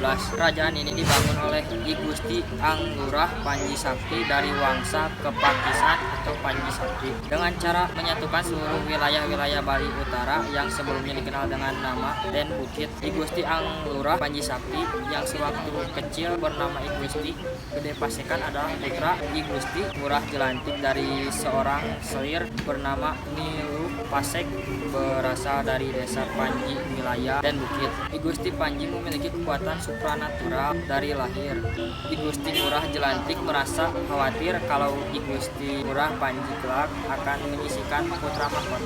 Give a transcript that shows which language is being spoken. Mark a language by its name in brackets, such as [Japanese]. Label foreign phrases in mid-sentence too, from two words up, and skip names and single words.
[Indonesian] Kerajaan ini dibangun oleh I Gusti Anglurah Panji Sakti dari Wangsa Kepakisan atau Panji Sakti dengan cara menyatukan seluruh wilayah-wilayah Bali Utara yang sebelumnya dikenal dengan nama Den Bukit. I Gusti Anglurah Panji Sakti yang sewaktu kecil bernama I Gusti Gede Pasekan adalah putra I Gusti Ngurah Jelantik dari seorang selir bernama Nilu Pasek berasal dari desa Panji wilayah Dan Bukit. I Gusti Panji memiliki kekuatan supranatural dari lahir. I Gusti Ngurah Jelantik merasa khawatir kalau I Gusti Ngurah Panji kelak akan menyisihkan putra mahkota.